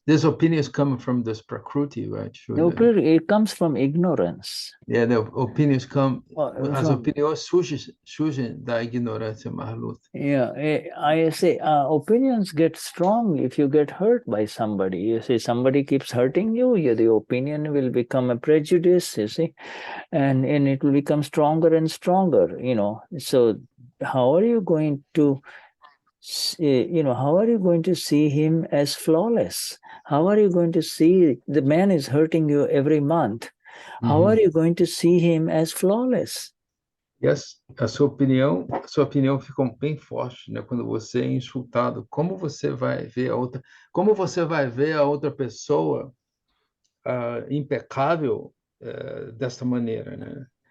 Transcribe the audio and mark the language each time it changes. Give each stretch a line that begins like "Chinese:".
English: These opinions come from this prakruti, right? It comes from ignorance. Yeah, the opinions come.
Portuguese: As opiniões surgem da ignorância Marluxi.
English: Yeah, I say opinions get strong if you get hurt by somebody. You see, somebody keeps hurting you, the opinion will become a prejudice, you see, and it will become stronger and stronger, So how are you going to how are you going to see him as flawless? How are you going to see the man is hurting you every month? How are you going to see him as flawless?
Portuguese: Yes, a sua opinião fica bem forte, né? Quando você é insultado, como você vai ver a outra pessoa impecável desta maneira, né?